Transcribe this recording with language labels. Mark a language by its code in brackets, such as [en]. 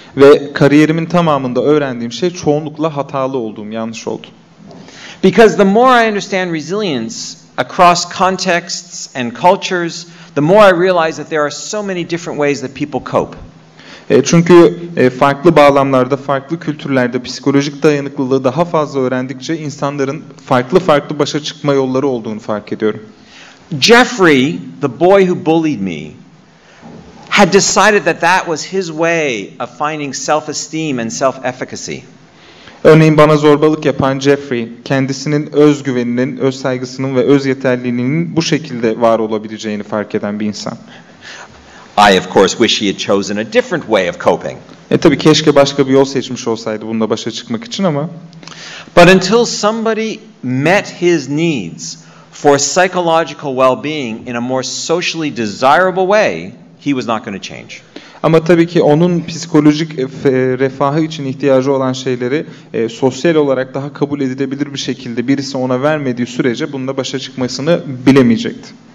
[tr] Ve kariyerimin tamamında öğrendiğim şey çoğunlukla hatalı olduğum, yanlış oldu. [en] Because the more I understand resilience across contexts and cultures, the more I realize that there are so many different ways that people cope. [tr] Çünkü farklı bağlamlarda, farklı kültürlerde psikolojik dayanıklılığı daha fazla öğrendikçe insanların farklı başa çıkma yolları olduğunu fark ediyorum. [en] Jeffrey, the boy who bullied me, had decided that that was his way of finding self-esteem and self-efficacy. [tr] Örneğin bana zorbalık yapan Jeffrey, kendisinin özgüveninin, öz saygısının ve öz yeterliliğinin bu şekilde var olabileceğini fark eden bir insan. [en] I, of course, wish he had chosen a different way of coping. [tr] Tabii keşke başka bir yol seçmiş olsaydı bununla başa çıkmak için ama. [en] But until somebody met his needs for psychological well-being in a more socially desirable way, he was not going to change. [tr] Ama tabii ki onun psikolojik refahı için ihtiyacı olan şeyleri sosyal olarak daha kabul edilebilir bir şekilde birisi ona vermediği sürece bununla başa çıkmasını bilemeyecekti.